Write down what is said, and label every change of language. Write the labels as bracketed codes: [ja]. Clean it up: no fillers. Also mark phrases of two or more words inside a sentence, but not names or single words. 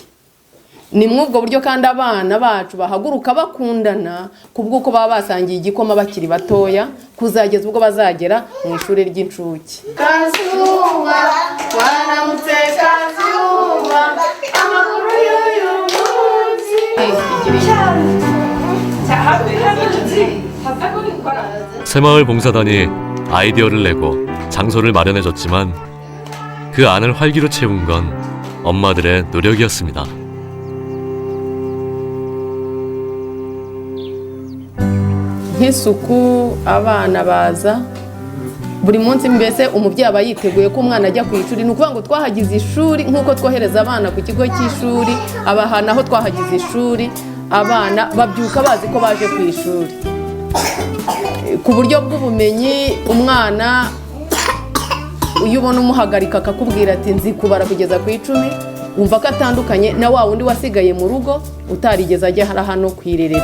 [rw] Ni mw'ubwo buryo kandi abana bacu bahaguruka bakundana kubw'uko baba basangiye igikoma bakiri batoya kuzageza ubwo bazagera mu ishuri ry'incuke. Kazuba waramutse Kazuba amakuru y'uyu munsi [ko] 새마을 봉사단이 아이디어를 내고 장소를 마련해줬지만 그 안을 활기로 채운 건 엄마들의 노력이었습니다. [rw] nk'isuku abana baza buri munsi mbese umubyeyi aba yiteguye ko umwana ajya ku ishuri ni ukuvuga ngo twahagize ishuri nk'uko twohereza abana ku kigo cy'ishuri abaha naho twahagize ishuri abana babyuka bazi ko baje ku ishuri ku buryo bw'ubumenyi umwana iyo ubona umuhagarika akakubwira ati nzi kubara kugeza ku 10 wumva ko atandukanye na wa wundi wasigaye mu rugo utarigeze ajya hano ku irerero.